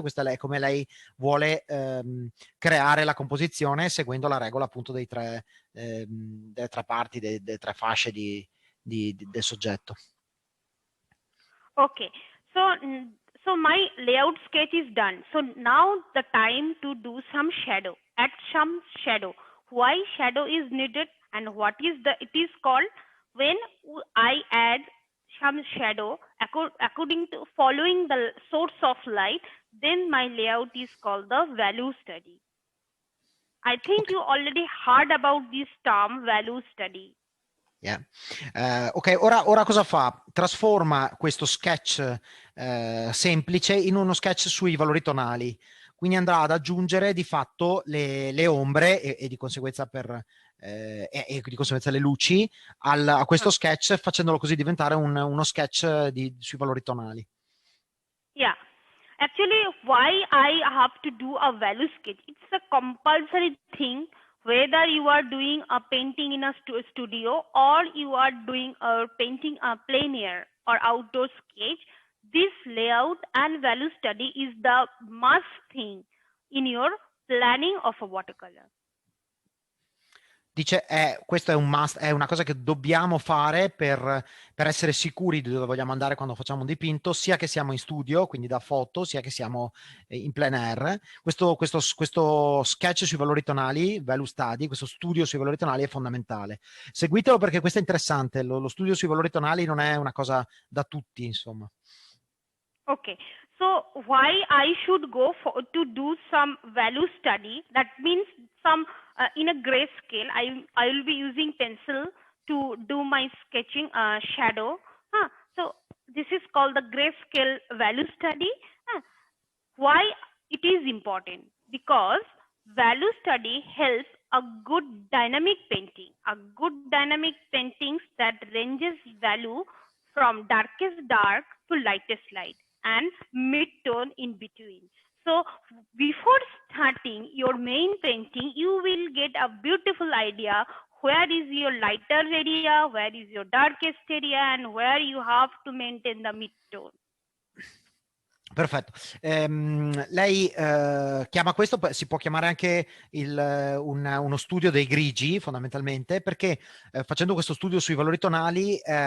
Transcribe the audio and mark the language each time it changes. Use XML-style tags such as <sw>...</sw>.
<it>Questa è come lei vuole creare la composizione, seguendo la regola appunto delle tre parti, delle tre fasce del soggetto.</it> <en>Okay, so my layout sketch is done. So now the time to do some shadow. Add some shadow. Why shadow is needed and what is it is called? When I add some shadow according to following the source of light, then my layout is called the value study. I think you already heard about this term value study. Yeah.</en> <it>Ok, ora cosa fa? Trasforma questo sketch semplice in uno sketch sui valori tonali. Quindi andrà ad aggiungere di fatto le ombre e di conseguenza e di conseguenza le luci a questo sketch, facendolo così diventare uno sketch sui valori tonali.</it> <en>Yeah. Actually, why I have to do a value sketch? It's a compulsory thing, whether you are doing a painting in a studio or you are doing a painting a plein air or outdoor sketch. This layout and value study is the must thing in your planning of a watercolor.</en> <it>Dice, questo è un must, è una cosa che dobbiamo fare per essere sicuri di dove vogliamo andare quando facciamo un dipinto, sia che siamo in studio, quindi da foto, sia che siamo in plein air. Questo sketch sui valori tonali, value study, questo studio sui valori tonali è fondamentale. Seguitelo perché questo è interessante, lo studio sui valori tonali non è una cosa da tutti, insomma.</it> <en>Okay, so why I should go to do some value study? That means some in a grayscale. I will be using pencil to do my sketching shadow. So this is called the grayscale value study. Why it is important? Because value study helps a good dynamic painting. A good dynamic paintings that ranges value from darkest dark to lightest light and mid-tone in between. So before starting your main painting, you will get a beautiful idea where is your lighter area, where is your darkest area, and where you have to maintain the mid-tone.</en> <it>Perfetto. Lei chiama questo, si può chiamare anche uno studio dei grigi, fondamentalmente, perché facendo questo studio sui valori tonali</it>